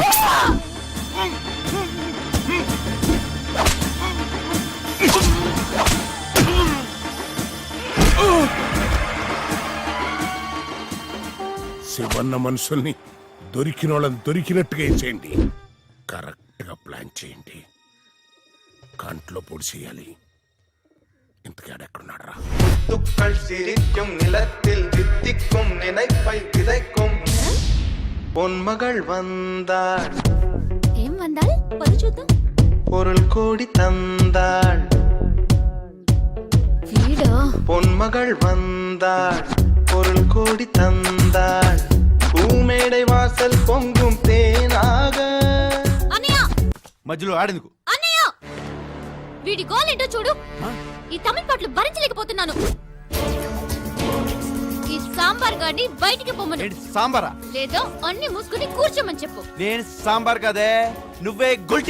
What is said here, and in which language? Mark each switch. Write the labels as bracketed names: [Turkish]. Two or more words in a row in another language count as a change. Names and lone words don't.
[Telugu] శివన్న మనుషుల్ని దొరికిన వాళ్ళని దొరికినట్టుగా చేయండి. కరెక్ట్ గా ప్లాన్ చేయండి. కంట్లో పొడి చేయాలి. ఇంతకీ ఆడెక్కడున్నాడు రా? [Tamil] துக்கள் சிரிக்கும் நிலத்தில் தித்திக்கும் நினைப்பை விதைக்கும் பொன்மகள் வந்தாள். [Telugu] ఏం వందాల్ పది చూద్దాం. [Tamil] பொருள் கோடி தந்தாள். [Telugu] వీడా [Tamil] பொன்மகள் வந்தாள். பொருள் கோடி தந்தாள். பூமேடை வாசல் பொங்கும் தேனாக. [Telugu] అన్నయ్య మధ్యలో ఆడేందుకు? అన్నయ్య వీడి గోల్ ఏంటో చూడు. ఈ తమిళ పాటలు భరించలేకపోతున్నాను. ఈ సాంబార్ గాడిని బయటికి పొమ్మను. ఏంటి సాంబారా? లేదో అన్ని మూసుకుని కూర్చోమని చెప్పు. నేను సాంబార్ కదే, నువ్వే గొల్టీ.